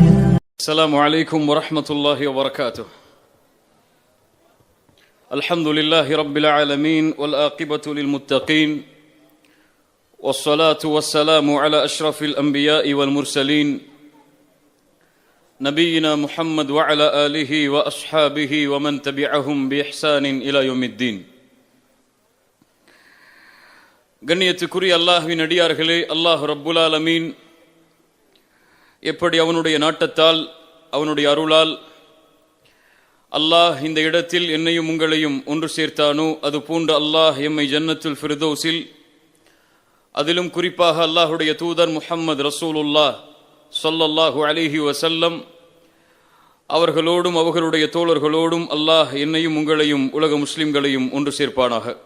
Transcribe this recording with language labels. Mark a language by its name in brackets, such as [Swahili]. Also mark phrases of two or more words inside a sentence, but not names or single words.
[Arabic] السلام عليكم ورحمة الله وبركاته. الحمد لله رب العالمين والعاقبة للمتقين والصلاة والسلام على أشرف الأنبياء والمرسلين نبينا محمد وعلى آله وأصحابه ومن تبعهم بإحسان إلى يوم الدين. [Tamil] கண்ணியத்துக்குரிய அல்லாஹ்வின் அடியார்களே, [Arabic] الله رب العالمين [Tamil] எப்படி அவனுடைய நாட்டத்தால் அவனுடைய அருளால் அல்லாஹ் இந்த இடத்தில் என்னையும் உங்களையும் ஒன்று சேர்த்தானோ அதுபோன்று அல்லாஹ் எம்மை [Arabic] جنة الفردوس, [Tamil] அதிலும் குறிப்பாக அல்லாஹுடைய தூதர் [Arabic] محمد رسول الله صلى الله عليه وسلم [Tamil] அவர்களோடும் அவர்களுடைய தோழர்களோடும் அல்லாஹ் என்னையும் உங்களையும் உலக முஸ்லிம்களையும் ஒன்று சேர்ப்பானாக.